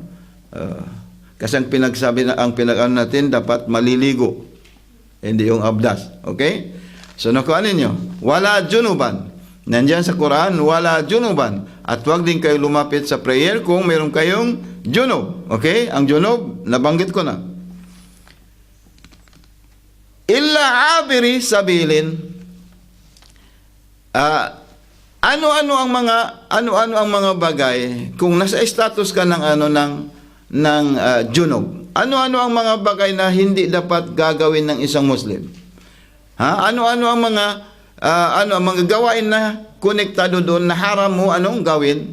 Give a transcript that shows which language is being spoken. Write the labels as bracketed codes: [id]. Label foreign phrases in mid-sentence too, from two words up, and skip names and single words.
[tl] Kasi ang natin dapat maliligo, hindi yung abdas. Okay? So nakuha ninyo, wala junuban. Nandiyan sa Quran, wala junuban. At huwag din kayo lumapit sa prayer kung meron kayong junub. Okay? Ang junub, nabanggit ko na. [ar] إلا عابري سبيل. [tl] Ano-ano ang mga bagay kung nasa status ka ng junub. Ano-ano ang mga bagay na hindi dapat gagawin ng isang Muslim? Ano-ano ang mga gawain na konektado doon na haram mo gawin?